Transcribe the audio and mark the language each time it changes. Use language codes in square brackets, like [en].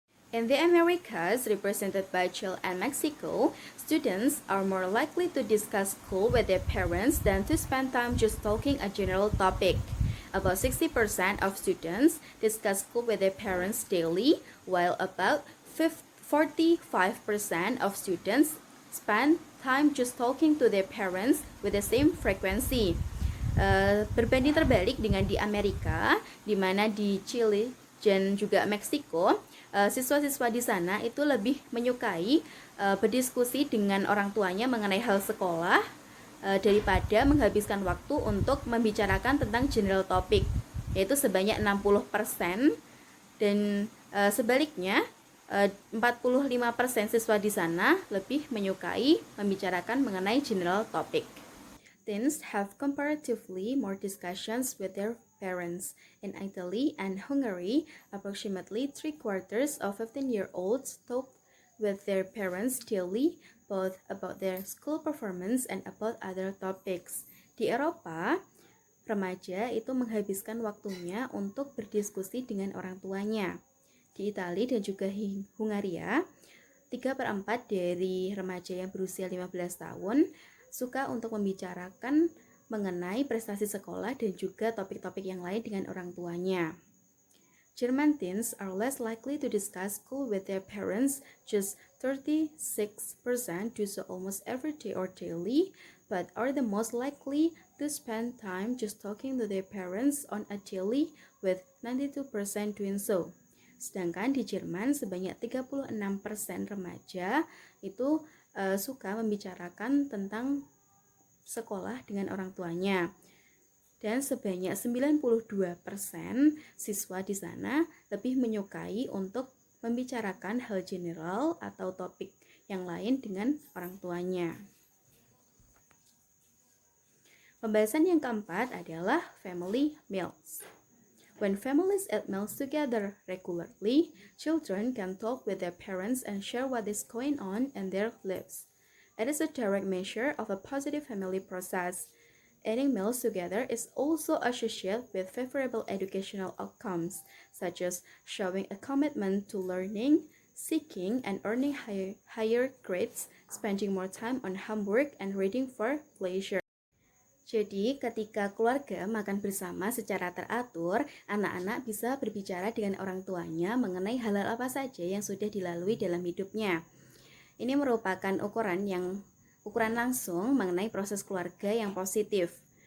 [en] In the Americas, represented by Chile and Mexico, students are more likely to discuss school with their parents than to spend time just talking a general topic. About 60% of students discuss school with their parents daily, while about 45% of students spend time just talking to their parents with the same frequency. [id] Berbanding terbalik dengan di Amerika, di mana di Chile dan juga Meksiko, siswa-siswa di sana itu lebih menyukai berdiskusi dengan orang tuanya mengenai hal sekolah daripada menghabiskan waktu untuk membicarakan tentang [en] general topic, [id] yaitu sebanyak 60%, dan sebaliknya 45% siswa di sana lebih menyukai membicarakan mengenai general topic. [en] Teens have comparatively more discussions with their parents. In Italy and Hungary, approximately 3/4 of 15-year-olds talk with their parents daily, both about their school performance and about other topics. [id] Di Eropa, remaja itu menghabiskan waktunya untuk berdiskusi dengan orang tuanya. Di Italia dan juga Hungaria, 3/4 dari remaja yang berusia 15 tahun suka untuk membicarakan mengenai prestasi sekolah dan juga topik-topik yang lain dengan orang tuanya. [en] German teens are less likely to discuss school with their parents, just 36% do so almost every day or daily, but are the most likely to spend time just talking to their parents on a daily, with 92% doing so. [id] Sedangkan di Jerman sebanyak 36% remaja itu suka membicarakan tentang sekolah dengan orang tuanya. Dan sebanyak 92% siswa di sana lebih menyukai untuk membicarakan hal general atau topik yang lain dengan orang tuanya. Pembahasan yang keempat adalah family meals. [en] When families eat meals together regularly, children can talk with their parents and share what is going on in their lives. It is a direct measure of a positive family process. Eating meals together is also associated with favorable educational outcomes, such as showing a commitment to learning, seeking and earning higher grades, spending more time on homework, and reading for pleasure. [id] Jadi, ketika keluarga makan bersama secara teratur, anak-anak bisa berbicara dengan orang tuanya mengenai hal-hal apa saja yang sudah dilalui dalam hidupnya. Ini merupakan ukuran langsung mengenai proses keluarga yang positif.